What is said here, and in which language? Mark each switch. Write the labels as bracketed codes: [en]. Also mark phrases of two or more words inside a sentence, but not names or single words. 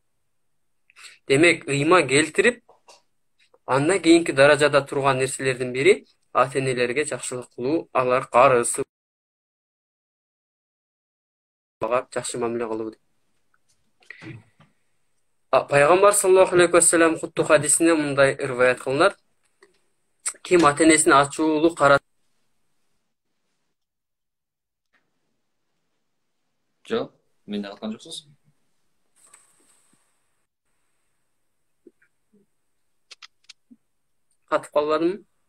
[ky] Демек, ыйман келтирип, андан кийинки даражада турган нерселердин бири ата энелерге жакшылык кылуу, алар карысы жакшы мамиле кылуу. Пайгамбар [ar] صلى الله عليه وسلم [ky] куттук хадисинде мындай риваят кылынат. Ким ата энесине ачуулуу Жок, мен да аткан жоксуз. катып калбадымбы?